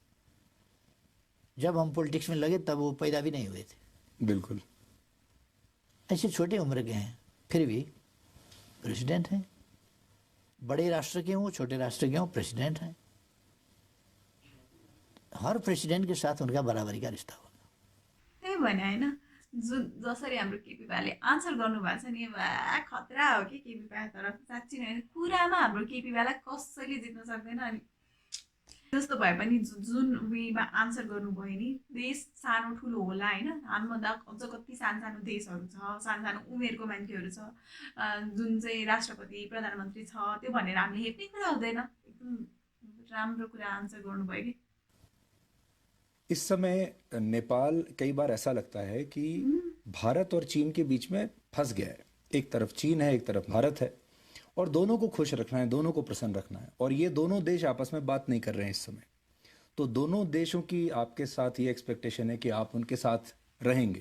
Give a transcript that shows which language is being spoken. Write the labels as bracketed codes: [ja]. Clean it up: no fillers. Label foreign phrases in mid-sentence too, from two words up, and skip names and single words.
[hi] जब हम पॉलिटिक्स में लगे तब वो पैदा भी नहीं हुए थे। बिल्कुल। ऐसे छोटे उम्र के हैं, फिर भी प्रेसिडेंट हैं। बड़े राष्ट्र के हों, छोटे राष्ट्र के हों, प्रेसिडेंट हैं। हर प्रेसिडेंट के साथ उनका बराबरी का रिश्ता होगा। [ne] त्यही भने होइन, जुन जसरी हाम्रो केपी पाले आन्सर गर्नुभएको छ नि, बा खतरा हो कि केपी पा। तर साँच्ची नै कुरामा हाम्रो केपी पालाई कसैले जित्न सक्दैन। अनि जस्तो भए पनि जुन वेमा आन्सर गर्नुभयो नि, देश सानो ठुलो होला होइन, हामीभन्दा अझ कति सानो सानो देशहरू छ, सानो सानो उमेरको मान्छेहरू छ, जुन चाहिँ राष्ट्रपति प्रधानमन्त्री छ, त्यो भनेर हामीले हेप्ने कुरा हुँदैन। एकदम राम्रो कुरा आन्सर गर्नुभयो कि। [hi] इस समय नेपाल कई बार ऐसा लगता है कि भारत और चीन के बीच में फंस गया है। एक तरफ चीन है, एक तरफ भारत है, और दोनों को खुश रखना है, दोनों को प्रसन्न रखना है, और ये दोनों देश आपस में बात नहीं कर रहे हैं इस समय। तो दोनों देशों की आपके साथ ये एक्सपेक्टेशन है कि आप उनके साथ रहेंगे।